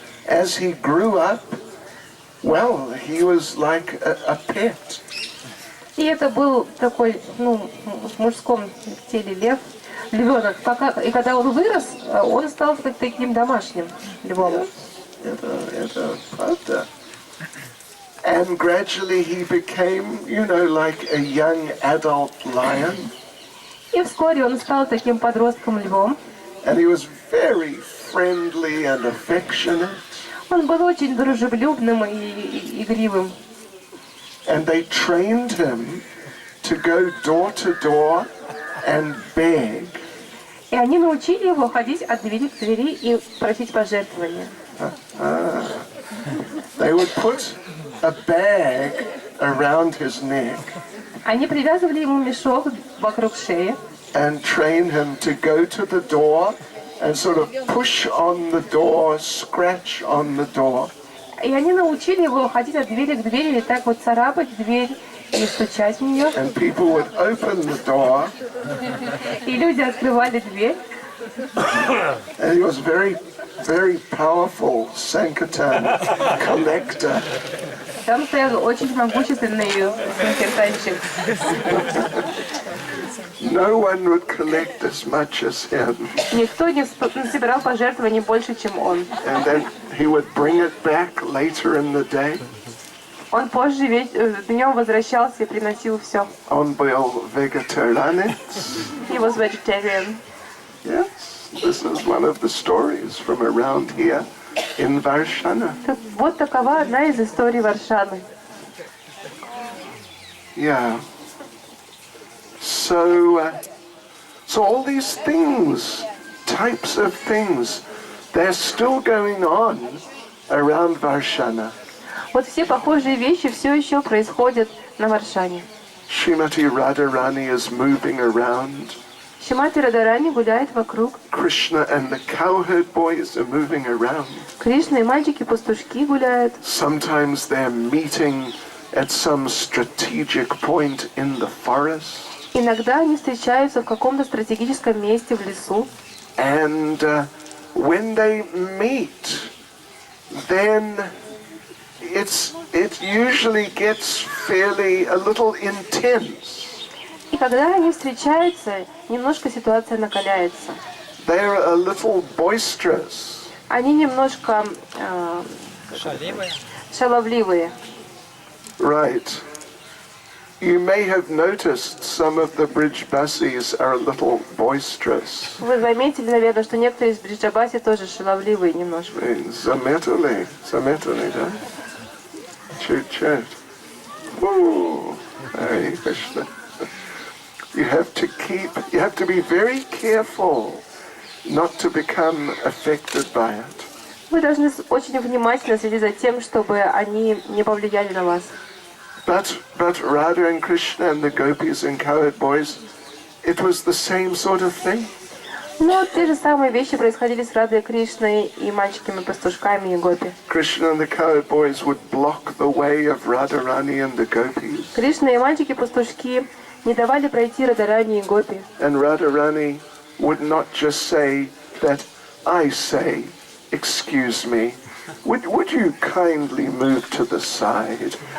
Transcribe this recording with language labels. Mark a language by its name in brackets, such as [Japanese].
[English] As he grew up, well, he was like a pet. [Russian] И это был такой, в мужском теле львенок. И когда он вырос, он стал таким домашним львом. Это правда. [English] And gradually he became, like a young adult lion. [Russian] И вскоре он стал таким подростком львом. [English] And he was very friendly and affectionate. [Russian] Он был очень дружелюбным и игривым. [English] And they trained him to go door to door and beg. [Russian] И они научили его ходить от двери к двери и просить пожертвования. [English] They would put a bag around his neck. [Russian] Они привязывали ему мешок вокруг шеи. [English] And train him to go to the door and sort of push on the door, scratch on the door. [Russian] И они научили его ходить от двери к двери и так вот царапать дверь и стучать в нее. [English] And people would open the door. [Russian] И люди открывали дверь. [English] And he was very, very powerful Sankirtan collector. [Russian] Там стоял очень могущественный санкиртанщик. [English] No one would collect as much as him. [Russian] Никто не собирал пожертвований больше, чем он. [English] And then he would bring it back later in the day. [Russian] Он позже днем возвращался и приносил все. Он был vegetarianец. [English] He was vegetarian. Yes, this is one of the stories from around here in Varshana. [Russian] Вот такова одна из историй Варшаны. [English] Yeah. So all these things, types of things, they're still going on around Varshana. [Russian] Вот все похожие вещи все еще происходят на Варшане. [English] Srimati Radharani is moving around. [Russian] Шримати Радарани гуляет вокруг. [English] Krishna and the cowherd boys are moving around. [Russian] Кришна и мальчики-пастушки гуляют. [English] Sometimes they're meeting at some strategic point in the forest. [Russian] Иногда они встречаются в каком-то стратегическом месте в лесу. [English] And when they meet, then it usually gets fairly a little intense. [Russian] И когда они встречаются, немножко ситуация накаляется. [English] They're a little boisterous. [Russian] Они немножко шаловливые. [English] Right. You may have noticed some of the Brijbasis are a little boisterous. [Russian] Вы заметили, наверное, что некоторые из Бриджабаси тоже шаловливые немножко. Zametali, да? Chut. [English] Ooh, Hare Krishna. You have to be very careful not to become affected by it. [Russian] Вы должны очень внимательно следить за тем, чтобы они не повлияли на вас. [English] But Radha and Krishna and the gopis and cowherd boys, it was the same sort of thing. [Russian] Но те же самые вещи происходили с Радой Кришной и мальчиками-пастушками и гопи. [English] Krishna and the cowherd boys would block the way of Radharani and the gopis. [Russian] Кришна и мальчики-пастушки не давали пройти Радарани и гопи. [English] And Radharani would not just say that I say, excuse me, would you kindly move to the side?